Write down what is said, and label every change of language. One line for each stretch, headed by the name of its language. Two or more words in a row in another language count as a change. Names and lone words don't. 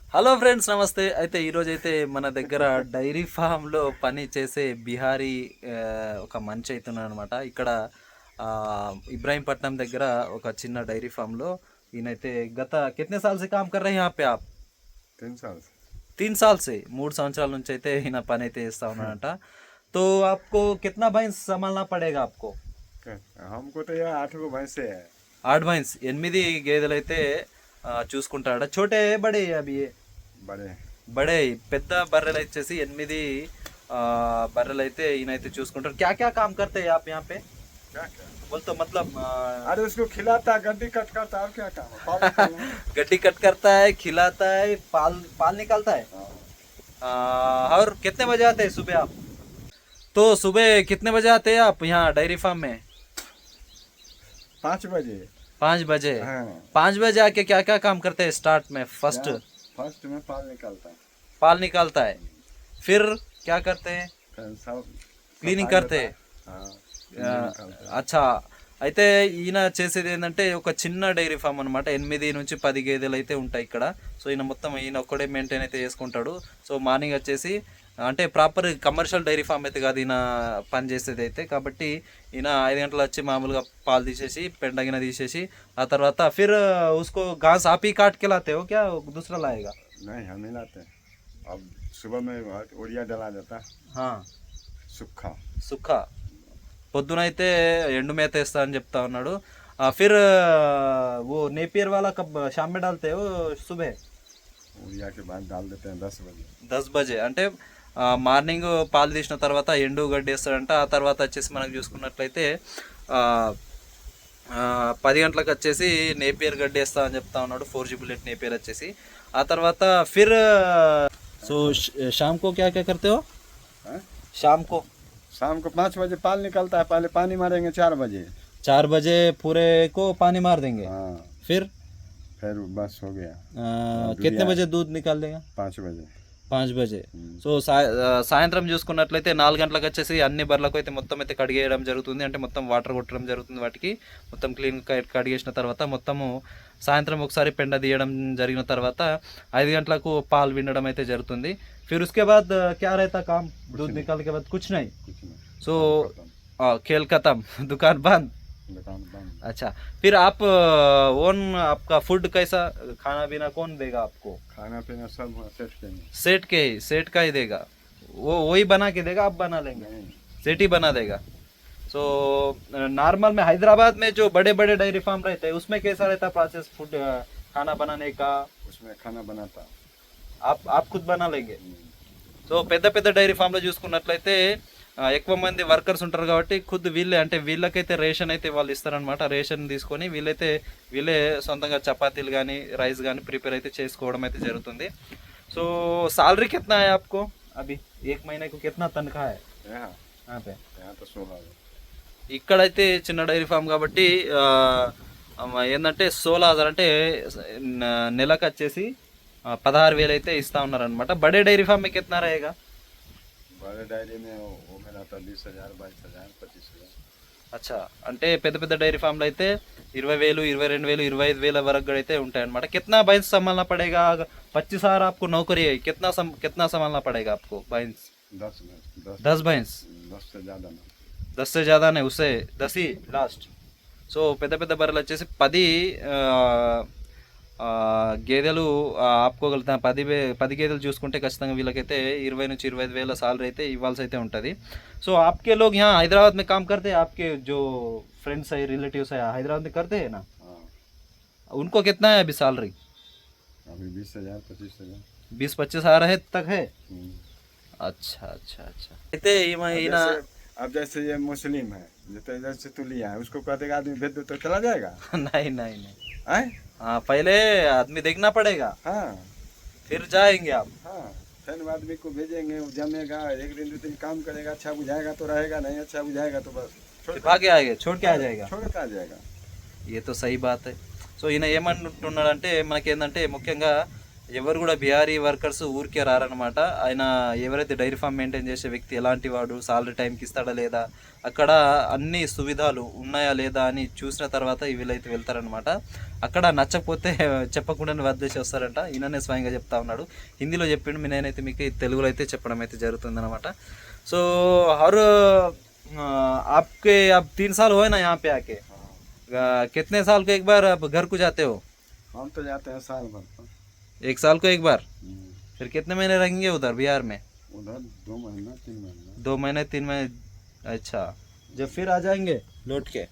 Telugu: హలో ఫ్రెండ్స్, నమస్తే. అయితే ఈరోజు అయితే మన దగ్గర
English: dairy farmlo
Telugu: పని చేసే బిహారీ ఒక మంచి అవుతున్నాడు అనమాట. ఇక్కడ ఇబ్రాహీంపట్నం దగ్గర ఒక చిన్న డైరీ ఫామ్లో ఈయనైతే గత
Hindi: కిतने साल से काम कर रहे हैं यहाँ पे आप? 3 साल से। 3 साल से
Telugu: 3 సంవత్సరాల నుంచి అయితే ఈయన పని అయితే చేస్తా ఉన్నాడంట.
Hindi: तो आपको कितना भैंस संभालना पड़ेगा आपको? हमको तो यार 8 भैंसे है।
Telugu: 8 भैंस 8 గేదెలు అయితే చూసుకుంటాడ.
Hindi: छोटे बड़े अभी ये बड़े
Telugu: బడే పెద్ద బర్రెలు వచ్చేసి 8 బర్రెలు అయితే ఈయనైతే చూసుకుంటారు.
Hindi: क्या क्या काम करते हैं आप यहाँ पे? क्या क्या बोलतो मतलब अरे उसको खिलाता गड्डी कट करता और क्या काम है पालता है। गड्डी कट करता है, खिलाता है, पाल पाल निकालता है। और कितने बजे आते हैं सुबह आप? तो सुबह कितने बजे आते हैं आप यहाँ
English: dairy farm
Hindi: में? 5 बजे। 5 बजे। हाँ। 5 बजे आके क्या क्या काम करते हैं स्टार्ट में? फर्स्ट में पाल निकालता है। पाल निकालता है, फिर क्या करते हैं? फिर सब క్లీనింగ్ सफाई करते होता है। हाँ, क्लीनिंग निकालता है।
Telugu: అచ్చా. అయితే ఈయన చేసేది ఏంటంటే ఒక చిన్న
English: dairy farm
Telugu: అనమాట. 8 నుంచి 10 గేదెలు అయితే ఉంటాయి ఇక్కడ. సో ఈయన ఒక్కడే మెయింటైన్ అయితే చేసుకుంటాడు.
English: so morning
Telugu: వచ్చేసి అంటే
English: proper commercial dairy farm
Telugu: అయితే కాదు ఈయన పని చేసేది అయితే. కాబట్టి ఈయన 5 గంటలు వచ్చి మామూలుగా పాలు తీసేసి పెండగిన తీసేసి ఆ తర్వాత
Hindi: फिर उसको घास आप ही काट के लाते हो क्या दूसरा लाएगा? नहीं, हम ही लाते हैं। अब सुबह में उड़िया डला जाता है। हाँ, सूखा
Telugu: సుఖా పొద్దున అయితే ఎండు మేత వేస్తా అని చెప్తా ఉన్నాడు.
Hindi: ఫిర్ वो नेपियर वाला कब शाम में डालते हो सुबह? उड़िया के बाद डाल देते हैं 10 बजे।
Telugu: 10 बजे అంటే మార్నింగ్ పాలు తీసిన తర్వాత ఎండు గడ్డి వేస్తాడంట. ఆ తర్వాత వచ్చేసి మనకు చూసుకున్నట్లయితే 10 గంటలకు వచ్చేసి నేపియర్ గడ్డి వేస్తా అని చెప్తా ఉన్నాడు.
Hindi: 4G बुलेट
Telugu: నేపియర్ వచ్చేసి. ఆ తర్వాత
Hindi: ఫిర్ సో शाम को क्या क्या करते हो? हाँ? शाम को 5 बजे पाल निकलता है। पहले पानी मारेंगे 4 बजे। 4 बजे पूरे को पानी मार देंगे. हाँ, फिर फिर बस हो गया। कितने बजे दूध निकाल देगा? 5 बजे। 5 बजे.
Telugu: సో సాయంత్రం చూసుకున్నట్లయితే 4 గంటలకు వచ్చేసి అన్ని బర్రెలకు అయితే మొత్తం అయితే కడిగేయడం జరుగుతుంది. అంటే మొత్తం వాటర్ కొట్టడం జరుగుతుంది. వాటికి మొత్తం క్లీన్ కడిగేసిన తర్వాత మొత్తము సాయంత్రం ఒకసారి పెండ తీయడం జరిగిన తర్వాత 5 గంటలకు పాలు వినడం అయితే జరుగుతుంది.
Hindi: फिर उसके बाद क्या रहता काम? दूध निकालने के बाद कुछ नहीं. कुछ नहीं। सो खेल खत्म, दुकान बंद. दुकान बंद। अच्छा, फिर आप ओन आपका फूड कैसा खाना पीना कौन देगा आपको? खाना पीना सब सेट के सेट का ही देगा. वो वही बना के देगा, आप बना लेंगे? नहीं। सेट ही बना देगा. सो नॉर्मल में हैदराबाद में जो बड़े बड़े
English: dairy farm
Hindi: रहते हैं उसमें कैसा रहता
English: process food
Hindi: खाना बनाने का? उसमें खाना बनाता। आप खुद बना लेंगे.
Telugu: సో పెద్ద పెద్ద
English: dairy farmlo
Telugu: చూసుకున్నట్లయితే ఎక్కువ మంది వర్కర్స్ ఉంటారు కాబట్టి ఖుద్ వీళ్ళే అంటే వీళ్ళకైతే రేషన్ అయితే వాళ్ళు ఇస్తారనమాట. రేషన్ తీసుకొని వీళ్ళే సొంతంగా చపాతీలు కానీ రైస్ కానీ ప్రిపేర్ అయితే చేసుకోవడం అయితే జరుగుతుంది.
English: so salary
Hindi: కిतना है आपको अभी? 1 महीने को कितना तनख्वाह है यहाँ पे? यहाँ तो 16 है।
Telugu: ఇక్కడైతే చిన్న
English: dairy farm
Telugu: కాబట్టి ఏంటంటే 16,000 అంటే నెలకు వచ్చేసి 16,000 అయితే ఇస్తా ఉన్నారనమాట.
Hindi: బడే
English: dairy farm
Hindi: में कितना रहेगा? बड़े डायरी में वो मेरा था 20,000, 22,000, 25,000।
Telugu: అచ్చా, అంటే పెద్ద పెద్ద డైరీ ఫామ్లో అయితే 20,000, 22,000, 25,000 వరకు కూడా అయితే ఉంటాయన్నమాట.
Hindi: कितना भैंस संभालना पड़ेगा? 25,000 आपको नौकरी है, कितना संभालना पड़ेगा आपको भैंस? 10 भैंस. 10 से ज़्यादा ना। 10 से ज़्यादा नहीं, उससे 10 ही लास्ट.
Telugu: సో పెద్ద పెద్ద బర్రెలు వచ్చేసి 10 గేదెలు ఆపుకోగలుగుతాం. 10 గేదెలు చూసుకుంటే ఖచ్చితంగా వీళ్ళకైతే 20 నుంచి 25,000 సాలరీ అయితే ఇవ్వాల్సి అయితే ఉంటుంది.
Hindi: సో आपके लोग यहाँ हैदराबाद में काम करते हैं? आपके जो फ्रेंड्स है, रिलेटिव्स है, हैदराबाद में करते हैं ना? हाँ। उनको कितना है अभी सैलरी? अभी 20,000, 25,000। 20-25,000 है तक है. अच्छा अच्छा अच्छा.
Telugu: అయితే ఈయన
Hindi: अब जैसे ये मुस्लिम है, जैसे तू लिया है, उसको कह देगा आदमी भेज दो तो चला जाएगा? नहीं नहीं नहीं. हैं? हाँ, पहले आदमी देखना पड़ेगा, हाँ फिर जाएंगे आप. हाँ। फिर आदमी को भेजेंगे, वो जमेगा, 1 दिन 2 दिन काम करेगा, अच्छा बुझाएगा तो रहेगा, नहीं अच्छा बुझाएगा तो बस भागे आएगा, छोड़ के आ जाएगा. छोड़ के आ जाएगा। ये तो सही बात.
Telugu: సో ఈయన ఏమంటున్నాడంటే మనకేందంటే ముఖ్యంగా ఎవరు కూడా బీహారీ వర్కర్స్ ఊరికే రారనమాట. ఆయన ఎవరైతే
English: dairy farm maintain
Telugu: చేసే వ్యక్తి ఎలాంటి వాడు, సాలరీ టైంకి ఇస్తాడా లేదా, అక్కడ అన్ని సువిధాలు ఉన్నాయా లేదా అని చూసిన తర్వాత వీళ్ళైతే వెళ్తారనమాట. అక్కడ నచ్చకపోతే చెప్పకుండానే వదిలేసి వస్తారంట. ఈయననే స్వయంగా చెప్తా ఉన్నాడు. హిందీలో చెప్పిండు, నేనైతే మీకు తెలుగులో అయితే చెప్పడం అయితే జరుగుతుంది అనమాట.
Hindi: సో हर आपके अब 3 साल हुए ना यहाँ पे आके, कितने साल को एक बार आप घर को जाते हो? हम तो जाते हैं साल भर पर। 1 साल को एक बार? फिर कितने महीने रहेंगे उधर बिहार में? उधर 2 महीना 3 महीना। 2 महीने 3 महीने, अच्छा। जब फिर आ जाएंगे लौट के?